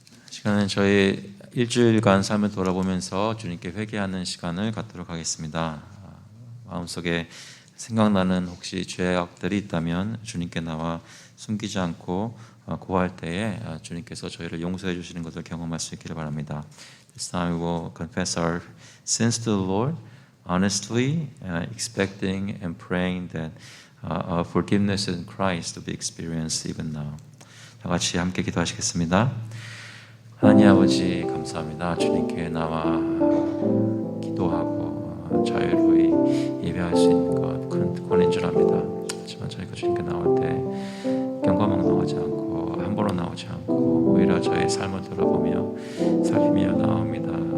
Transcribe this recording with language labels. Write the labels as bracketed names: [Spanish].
[Korean] 시간은 저희 일주일간 삶을 돌아보면서 주님께 회개하는 시간을 갖도록 하겠습니다. 마음속에 생각나는 혹시 죄악들이 있다면 주님께 나와 숨기지 않고 고할 때에 주님께서 저희를 용서해 주시는 것을 경험할 수 있기를 바랍니다. [English] This time we will confess our sins to the Lord honestly, expecting and praying that our forgiveness in Christ to be experienced even now. [Korean] 다 같이 함께 기도하시겠습니다. 하나님 아버지 감사합니다. 주님께 나와 기도하고 자유로이 예배할 수 있는 것 큰 특권인 줄 압니다. 하지만 저희가 주님께 나올 때 경과망 나오지 않고 함부로 나오지 않고 오히려 저의 삶을 돌아보며 살피며 나옵니다.